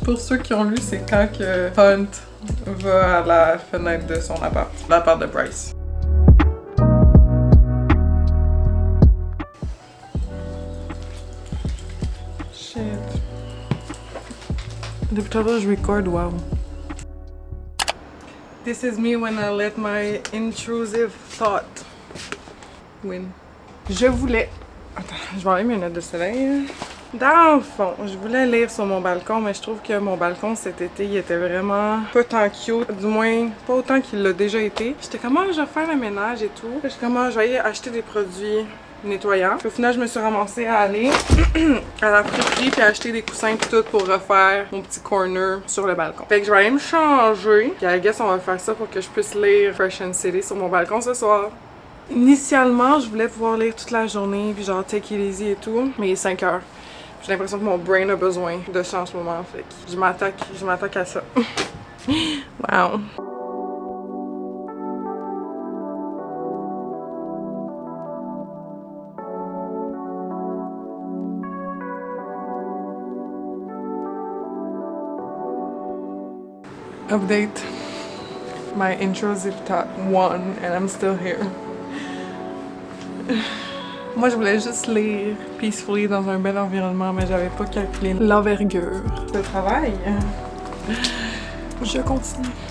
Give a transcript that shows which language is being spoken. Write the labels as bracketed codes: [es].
[fr] Pour ceux qui ont lu, c'est quand que Hunt va à la fenêtre de son appart, l'appart de Bryce. [en] Shit. [fr] Depuis tantôt, je record, wow. [en] This is me when I let my intrusive thought win. [fr] Je voulais... Attends, je vais enlever mes lunettes de soleil. Dans le fond, je voulais lire sur mon balcon, mais je trouve que mon balcon cet été, il était vraiment pas tant cute. Du moins, pas autant qu'il l'a déjà été. J'étais comme, je vais faire le ménage et tout. J'étais comme, je vais aller acheter des produits nettoyants. Puis au final, je me suis ramassée à aller à la friperie puis acheter des coussins pis tout pour refaire mon petit corner sur le balcon. Fait que je vais aller me changer. Puis [en] I guess [fr] on va faire ça pour que je puisse lire Crescent City sur mon balcon ce soir. Initialement, je voulais pouvoir lire toute la journée, puis genre [en] take it easy [fr] et tout, mais il est 5 heures. J'ai l'impression que mon brain a besoin de ça en ce moment, fait que je m'attaque à ça. Wow. [en] Update. My intro zip top 1 and I'm still here. [fr] Moi, je voulais juste lire peacefully dans un bel environnement, mais j'avais pas calculé l'envergure. Le travail. Je continue.